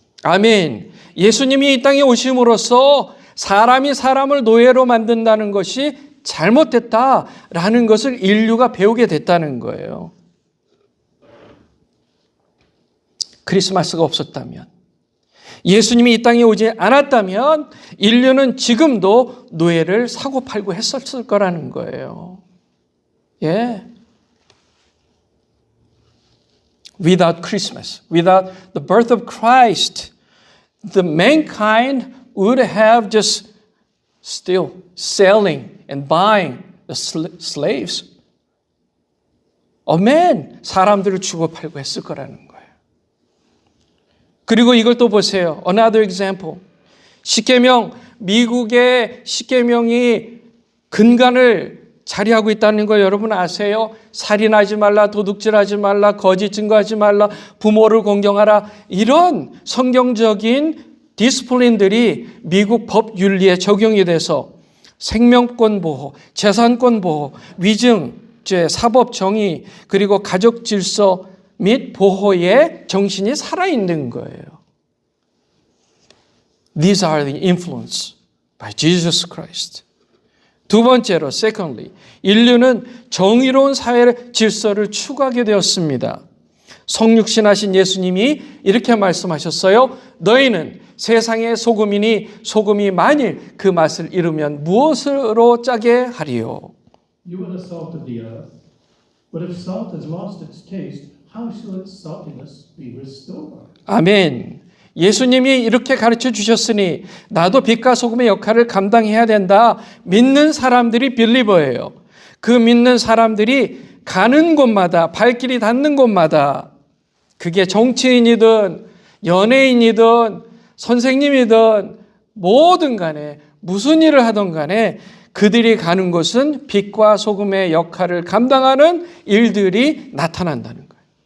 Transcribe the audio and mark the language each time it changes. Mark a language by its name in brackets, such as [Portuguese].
[Korean] 아멘. 예수님이 이 땅에 오심으로써 사람이 사람을 노예로 만든다는 것이 잘못됐다라는 것을 인류가 배우게 됐다는 거예요. 크리스마스가 없었다면, 예수님이 이 땅에 오지 않았다면 인류는 지금도 노예를 사고 팔고 했었을 거라는 거예요. 예. [English] Without Christmas, without the birth of Christ, the mankind would have just still selling and buying the slaves of men. [Korean] 사람들을 주고 팔고 했을 거라는 거예요. 그리고 이걸 또 보세요. [English] Another example. [Korean] 십계명, 미국의 십계명이 근간을 자리하고 있다는 걸 여러분 아세요? 살인하지 말라, 도둑질하지 말라, 거짓 증거하지 말라, 부모를 공경하라. 이런 성경적인 디스플린들이 미국 법 윤리에 적용이 돼서 생명권 보호, 재산권 보호, 위증죄, 사법 정의, 그리고 가족 질서 및 보호의 정신이 살아있는 거예요. [English] These are the influence by Jesus Christ. [Korean] 두 번째로, secondly, 인류는 정의로운 사회 질서를 추구하게 되었습니다. 성육신하신 예수님이 이렇게 말씀하셨어요. 너희는 세상의 소금이니 소금이 만일 그 맛을 잃으면 무엇으로 짜게 하리요? [English] You are the salt of the earth, but if salt has lost its taste, how shall its saltiness be restored? [Korean] 아멘. 예수님이 이렇게 가르쳐 주셨으니 나도 빛과 소금의 역할을 감당해야 된다. 믿는 사람들이 빌리버예요. 그 믿는 사람들이 가는 곳마다, 발길이 닿는 곳마다, 그게 정치인이든 연예인이든 선생님이든 뭐든 간에 무슨 일을 하든 간에 그들이 가는 곳은 빛과 소금의 역할을 감당하는 일들이 나타난다는 거예요.